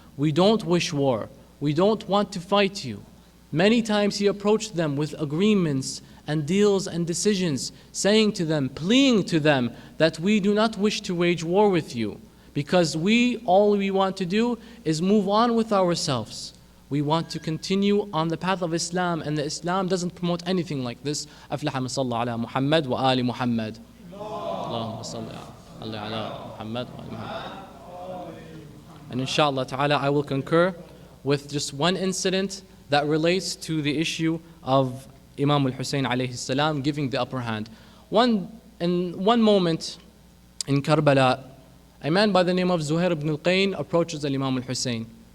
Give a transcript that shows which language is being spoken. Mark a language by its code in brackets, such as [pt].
[en] We don't wish war. We don't want to fight you. Many times he approached them with agreements and deals and decisions, saying to them, pleading to them that we do not wish to wage war with you, because all we want to do is move on with ourselves. We want to continue on the path of Islam, and the Islam doesn't promote anything like this. [ar] أفلح من صلى على محمد وآل محمد. اللهم صل على محمد وآل محمد. [en] And inshallah ta'ala, I will concur with just one incident that relates to the issue of Imam al-Hussein alayhi salam giving the upper hand. In one moment in Karbala, a man by the name of Zuhair ibn al-Qayn approaches Imam al-Hussein.